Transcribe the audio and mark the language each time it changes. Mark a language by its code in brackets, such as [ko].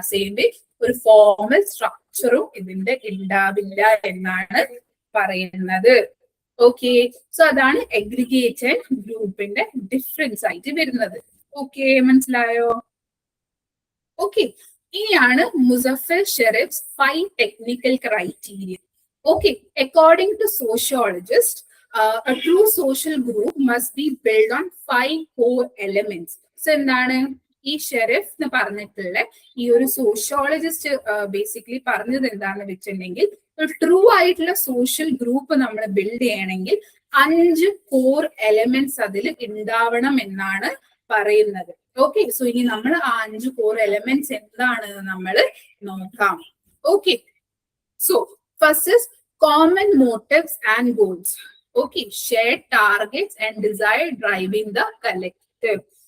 [ml] Same way ഒരു formal സ്ട്രക്ചറും ഇതിന്റെ ഉണ്ടാവില്ല എന്നാണ് പറയുന്നത്. ഓക്കെ, സോ അതാണ് എഗ്രിഗേറ്റഡ് ഗ്രൂപ്പിന്റെ ഡിഫറൻസ് ആയിട്ട് വരുന്നത്. ഓക്കെ, മനസ്സിലായോ? ഓക്കെ, ഇനിയാണ് Muzaffar ഷെരീഫ്സ് 5 technical criteria. [en] Okay, according to sociologist, a true social group must be built on 5 core elements. [ml] So എന്താണ് ഈ ഷെരീഫ് എന്ന് പറഞ്ഞിട്ടുള്ള ഈ ഒരു സോഷ്യോളജിസ്റ്റ് ബേസിക്കലി പറഞ്ഞത് എന്താണെന്ന് വെച്ചിട്ടുണ്ടെങ്കിൽ, ഒരു ട്രൂ ആയിട്ടുള്ള സോഷ്യൽ ഗ്രൂപ്പ് നമ്മൾ ബിൽഡ് ചെയ്യണമെങ്കിൽ 5 കോർ എലമെന്റ്സ് അതിൽ ഉണ്ടാവണം എന്നാണ് പറയുന്നത്. ഓക്കെ, സോ ഇനി നമ്മൾ ആ 5 കോർ എലമെന്റ്സ് എന്താണെന്ന് നമ്മൾ നോക്കാം. [en] Okay, so first is common motives and goals. Okay, shared targets and desire driving the collective.